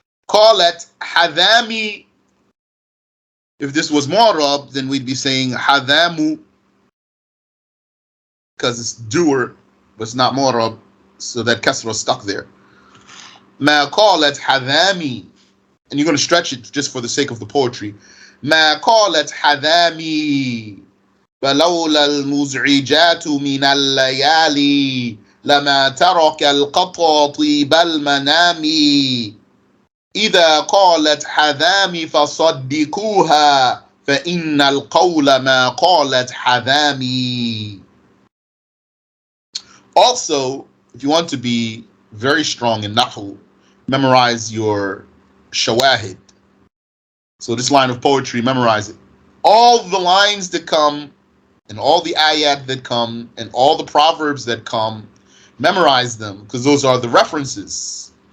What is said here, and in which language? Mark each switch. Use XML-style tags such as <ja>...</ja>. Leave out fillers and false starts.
<en>Qalat Hadami. If this was mu'rab, then we'd be saying Hadamu, because it's doer, but it's not mu'rab, so that kasra is stuck there. Ma qalat Hadami. And you're going to stretch it just for the sake of the poetry.</en> <ar>ما قالت حذامي فلولا المزعجات من الليالي لما ترك القطى طيب المنام إذا قالت حذامي فصدقوها فإن القول ما قالت حذامي.</ar> <en>Also, if you want to be very strong in Nahu, memorize your shawahid. So this line of poetry, memorize it. All the lines that come, and all the ayat that come, and all the proverbs that come, memorize them, because those are the references.</en>